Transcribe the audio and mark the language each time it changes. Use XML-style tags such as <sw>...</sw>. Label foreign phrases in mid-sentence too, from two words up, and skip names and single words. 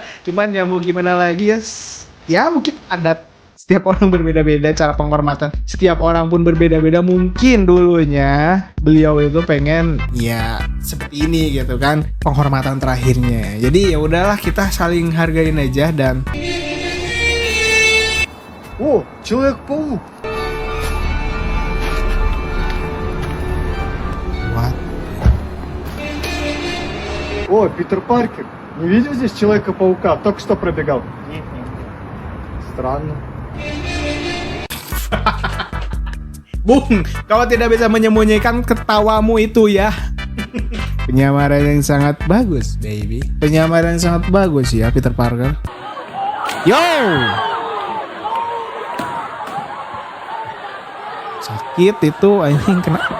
<id>Cuman ya mau gimana lagi ya? Ya mungkin adat setiap orang berbeda-beda cara penghormatan. Setiap orang pun berbeda-beda. Mungkin dulunya beliau itu pengen ya seperti ini gitu kan, penghormatan terakhirnya. Jadi ya udahlah, kita saling hargain aja dan</id> <ru>О, Человек-паук! what? О, Питер Паркер, не видел здесь Человека-паука? Только что пробегал. Нет. Странно.</ru> <id>Bung, kau tidak bisa menyembunyikan ketawamu itu ya. Penyamaran yang sangat bagus, baby. Penyamaran yang sangat bagus ya, Peter Parker. Yo! Sakit itu anjing, kena.</id>